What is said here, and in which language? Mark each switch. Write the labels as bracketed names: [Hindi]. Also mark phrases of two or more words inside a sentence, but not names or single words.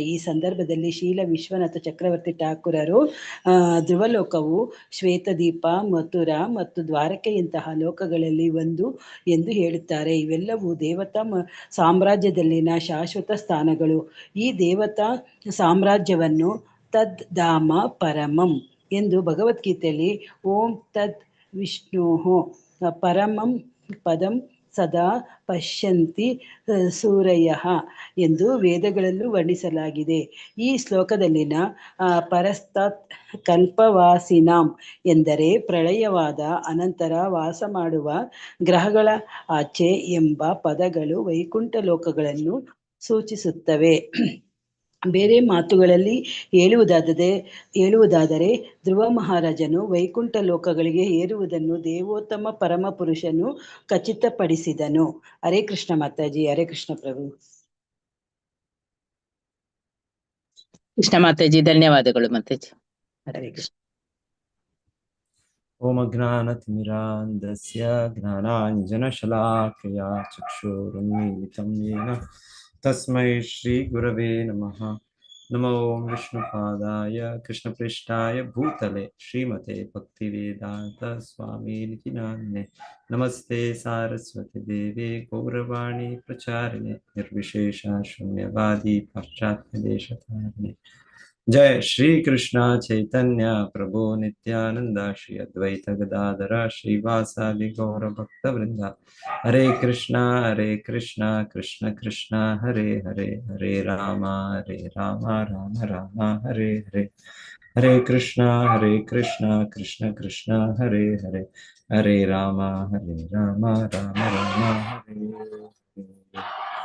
[Kannada] ಈ ಸಂದರ್ಭದಲ್ಲಿ ಶೀಲ ವಿಶ್ವನಾಥ ಚಕ್ರವರ್ತಿ ಠಾಕೂರರು ಧ್ರುವಲೋಕವು ಶ್ವೇತದೀಪ, ಮಥುರಾ ಮತ್ತು ದ್ವಾರಕೆಯಂತಹ ಲೋಕಗಳಲ್ಲಿ ಒಂದು ಎಂದು ಹೇಳುತ್ತಾರೆ. ಇವೆಲ್ಲವೂ ದೇವತಾ ಸಾಮ್ರಾಜ್ಯದಲ್ಲಿನ ಶಾಶ್ವತ ಸ್ಥಾನಗಳು. ಈ ದೇವತಾ ಸಾಮ್ರಾಜ್ಯವನ್ನು [Sanskrit] ತದ್ ಧಾಮ ಪರಮಂ [Kannada] ಎಂದು ಭಗವದ್ಗೀತೆಯಲ್ಲಿ [Sanskrit] ಓಂ ತದ್ ವಿಷ್ಣೋಃ ಪರಮಂ ಪದಂ ಸದಾ ಪಶ್ಯಂತಿ ಸೂರಯಃ [Kannada] ಎಂದು ವೇದಗಳಲ್ಲೂ ವರ್ಣಿಸಲಾಗಿದೆ. ಈ ಶ್ಲೋಕದಲ್ಲಿನ [Sanskrit] ಪರಸ್ತಾತ್ ಕಲ್ಪವಾಸಿನಾಂ [Kannada] ಎಂದರೆ ಪ್ರಳಯವಾದ ಅನಂತರ ವಾಸ ಮಾಡುವ ಗ್ರಹಗಳ ಆಚೆ ಎಂಬ ಪದಗಳು ವೈಕುಂಠ ಲೋಕಗಳನ್ನು ಸೂಚಿಸುತ್ತವೆ. ಬೇರೆ ಮಾತುಗಳಲ್ಲಿ ಹೇಳುವುದಾದರೆ ಧ್ರುವ ಮಹಾರಾಜನು ವೈಕುಂಠ ಲೋಕಗಳಿಗೆ ಏರುವುದನ್ನು ದೇವೋತ್ತಮ ಪರಮ ಪುರುಷನು ಖಚಿತಪಡಿಸಿದನು. [Sanskrit] ಹರೇ ಕೃಷ್ಣ ಮಾತಾಜಿ. ಹರೇ ಕೃಷ್ಣ ಪ್ರಭು. [Kannada] ಕೃಷ್ಣ ಮಾತಾಜಿ, ಧನ್ಯವಾದಗಳು ಮಾತಾಜಿ. [Sanskrit] ಹರೇ ಕೃಷ್ಣ. ಓಂ ಅಜ್ಞಾನತಿಮಿರಾಂಧಸ್ಯ ಜ್ಞಾನಾಂಜನಶಲಾಕಯಾ ಚಕ್ಷುರುನ್ಮೀಲಿತಂ ಯೇನ ತಸ್ಮೈ ಶ್ರೀ ಗುರವೇ ನಮಃ. ನಮೋ ಓಂ ವಿಷ್ಣುಪಾದಾಯ ಕೃಷ್ಣಪ್ರೇಷ್ಠಾಯ ಭೂತಲೆ ಶ್ರೀಮತೆ ಭಕ್ತಿವೇದಾಂತ ಸ್ವಾಮಿನಿತಿ ನಾಮ್ನೆ. ನಮಸ್ತೆ ಸಾರಸ್ವತಿ ದೇವಿ ಗೌರವಾಣಿ ಪ್ರಚಾರಿಣೆ ನಿರ್ವಿಶೇಷ ಶೂನ್ಯವಾದಿ ಪಾಶ್ಚಾತ್ಯ ದೇಶತಾರಿಣೆ. जय श्री कृष्ण चैतन्य प्रभु नित्यानंद श्री अद्वैत गदाधर श्रीवासादि गौर भक्त वृंद. हरे कृष्णा कृष्ण कृष्ण हरे हरे, हरे राम राम राम हरे हरे. हरे कृष्णा कृष्ण कृष्ण हरे हरे, हरे राम राम राम हरे हरे.